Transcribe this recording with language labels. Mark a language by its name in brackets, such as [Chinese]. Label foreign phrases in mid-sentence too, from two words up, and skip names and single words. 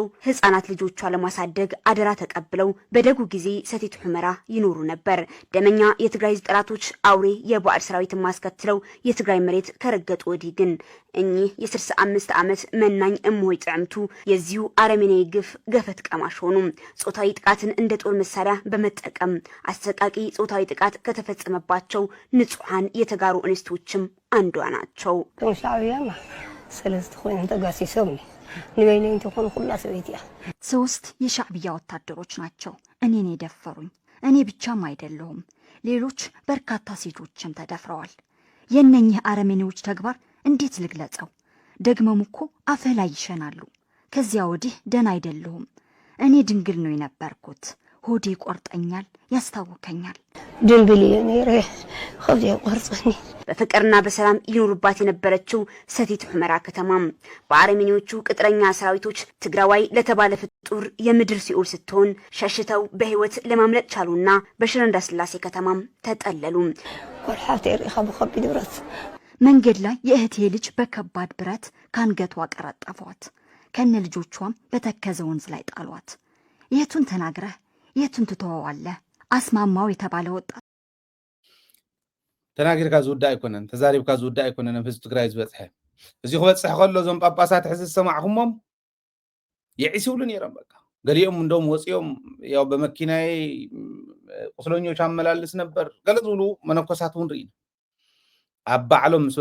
[Amharic] ህፃናት ልጆቿ ለማሳደግ አደራ ተቀብለው በደጉ ጊዜ ሰቲት ሁመራ ይኖሩ ነበር። ደመኛ የትግራይ ጠላቶች አውሬ የባዕድ ሰራዊትን ማስከትለው የትግራይ መሬት ከረገጡ ወዲህ ግን እኚህ የ65 ዓመት መናኝ እምሆይ ጥዕምቱ የዚሁ አረመኔያዊ ግፍ ገፈት ቀማሽ ሆኑ። ጾታዊ ጥቃትን እንደ ጦር መሳሪያ በመጠቀም አሰቃቂ ጾታዊ ጥቃት ከተፈጸመባቸው ንጹሃን የተጋሩ እንስቶችም አንዷ ናቸው። [Tigrinya] ሻዕቢያማ ሰለስተ ኮይነን ተጋሲሶም ንበይነኝ ተኮኑ ሁላ ሰበይቲያ [Amharic] ሶስት የሻዕቢያ ወታደሮች ናቸው እኔን የደፈሩኝ። እኔ ብቻም አይደለሁም ሌሎች በርካታ ሴቶችም ተደፍረዋል። የነኚህ አረመኔዎች ተግባር እንዴት ልግለጸው? ደግሞም እኮ አፈ ላይ ይሸናሉ። ከዚያ ወዲህ ደና አይደለሁም። እኔ ድንግል ነው የነበርኩት። ሆዴ ይቆርጠኛል፣ ያስታውከኛል። [Tigrinya] ድንብል እየ ነይረ ከብዚ ቆርፀኒ። [Amharic] በፍቅርና በሰላም ይኖሩባት የነበረችው ሰቲት ሁመራ ከተማም በአረመኔዎቹ ቅጥረኛ ሰራዊቶች ትግራዋይ ለተባለ ፍጡር የምድር ሲኦል ስትሆን ሸሽተው በህይወት ለማምለጥ ቻሉና በሽረ እንዳስላሴ ከተማም ተጠለሉ። [Tigrinya] ኮልሓት ሪኻ ብከቢድ ብረት [Amharic] መንገድ ላይ የእህቴ ልጅ በከባድ ብረት ካንገቷ ቀረጠፏት። ከነ ልጆቿም በተከዘ ወንዝ ላይ ጣሏት። የቱን ተናግረህ የቱን ትተዋዋለህ? አስማማው የተባለ ወጣት [Tigrinya] ተናጊርካ ዝውዳእ ኣይኮነን ተዛሪብካ ዝውዳእ ኣይኮነን ህዝቢ ትግራይ ዝበፅሐ እዚ ክበፅሕ ከሎ እዞም ጳጳሳት ሕዚ ዝሰማዕኹሞም የዒስውሉ ነይሮም። በቃ ገሊኦም እንደውም ወፂኦም [Amharic] ያው በመኪናዬ ቁስለኞች አመላልስ ነበር [Tigrinya] ገለ ዝብሉ መነኮሳት እውን ርኢና ኣብ ባዕሎም ምስ